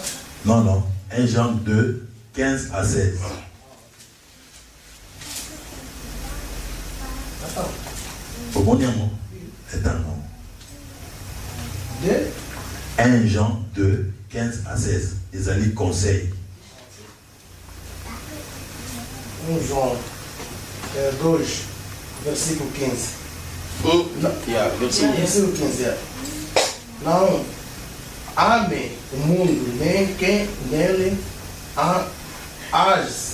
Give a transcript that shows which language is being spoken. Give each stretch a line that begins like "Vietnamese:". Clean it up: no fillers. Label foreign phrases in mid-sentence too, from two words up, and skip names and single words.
French: Non. 1 Jean 2, 15 à 16. Attends. Au bon nom, c'est un nom. 1 Jean 2, 15 à 16. Les alliés conseillent.
Portuguese: 1 João 2, versículo 15. Versículo 15. Não ame o mundo, nem quem nele age.